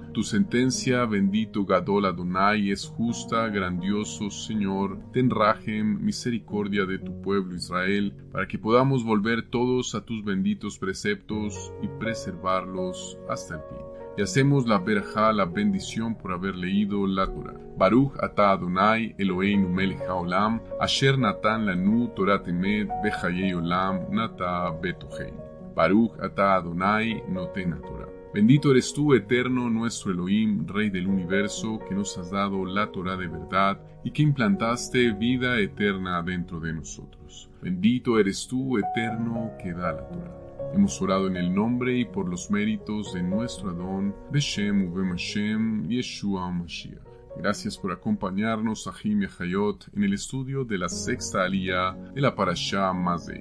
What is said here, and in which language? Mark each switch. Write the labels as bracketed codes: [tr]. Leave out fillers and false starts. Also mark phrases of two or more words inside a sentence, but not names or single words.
[es] Tu sentencia, bendito [he] גדול אדוני, [es] es justa, grandioso Señor. Ten rajem, misericordia de tu pueblo Israel, para que podamos volver todos a tus benditos preceptos y preservarlos hasta el fin. Y hacemos la berajá, la bendición por haber leído la Torah. [he] ברוך אתה אדוני אלוהינו מלך העולם, אשר נתן לנו תורת אמת וחיי עולם נטע בתוכנו. ברוך אתה אדוני נותן תורה. [es] Bendito eres tú, eterno, nuestro Elohim, Rey del universo, que nos has dado la Torah de verdad y que implantaste vida eterna dentro de nosotros. Bendito eres tú, eterno, que da la Torah. Hemos orado en el nombre y por los méritos de nuestro Adón, [he] בשם ובשם השם, ישוע משיח. [es] Gracias por acompañarnos, Ahim y Hayot, en el estudio de la sexta aliyá de la Parashá Mazei.